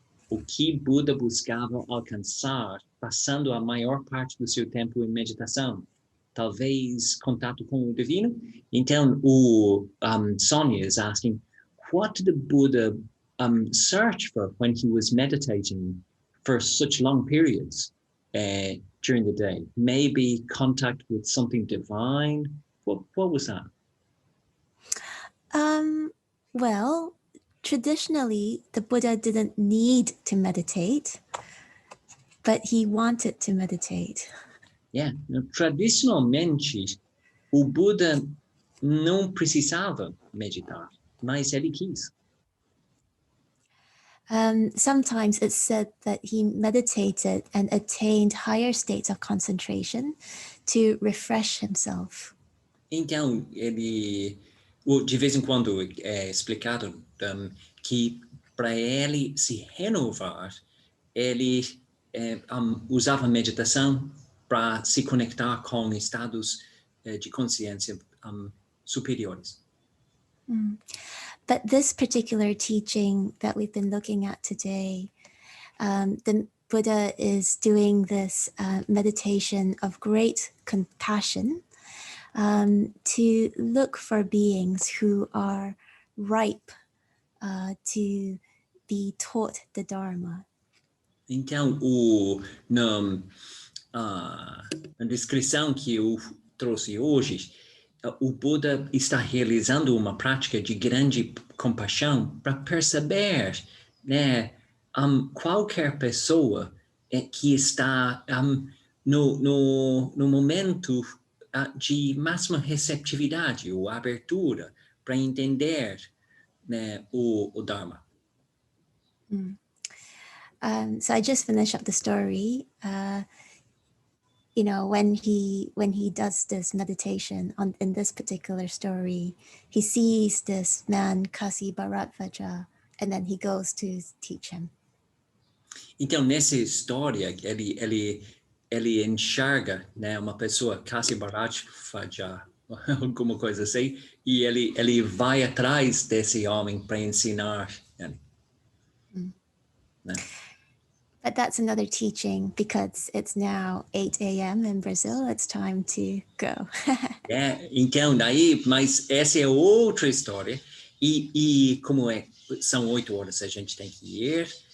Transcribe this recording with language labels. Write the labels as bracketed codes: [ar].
[pt] O que Buda buscava alcançar passando a maior parte do seu tempo em meditação? Talvez contato com o divino? Então, [en] Sonia is asking, what did the Buddha search for when he was meditating for such long periods during the day? Maybe contact with something divine? What was that? Well, traditionally, the Buddha didn't need to meditate, but he wanted to meditate. Yeah. [pt] Tradicionalmente, o Buda não precisava meditar, mas ele quis. [en] Sometimes it's said that he meditated and attained higher states of concentration to refresh himself. [pt] Então, ele, de vez em quando é explicado que para ele se renovar, ele usava meditação para se conectar com estados de consciência superiores. [en] But this particular teaching that we've been looking at today, the Buddha is doing this meditation of great compassion to look for beings who are ripe to be taught the Dharma. [pt] Então, na descrição que eu trouxe hoje, o Buda está realizando uma prática de grande compaixão para perceber, né, qualquer pessoa que está no momento de máxima receptividade ou abertura para entender, né, o Dharma. [en] So I just finished up the story. When he does this meditation in this particular story, he sees this man, Kasi Bharadvaja, and then he goes to teach him. [pt] Então, nessa história, ele enxerga, né, uma pessoa, Kasi Bharadvaja, alguma coisa assim, e ele vai atrás desse homem para ensinar ele. Né? [en] But that's another teaching because it's now 8 a.m. in Brazil. It's time to go. [pt] Então, mas essa é outra história. E como são 8 horas, a gente tem que ir.